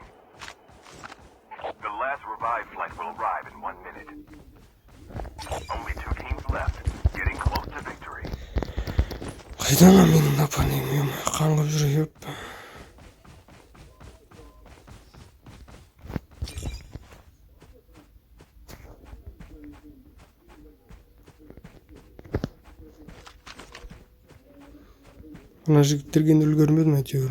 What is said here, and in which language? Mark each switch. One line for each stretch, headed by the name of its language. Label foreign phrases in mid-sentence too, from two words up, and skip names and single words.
English: The last revived flight will arrive in 1 minute. Only 2 teams left, getting close to victory.
Kazakh: Қайдан менің напалемім? Қаңғып жүріп. Ана жігіттерге енді үлгермедім әйтеуір.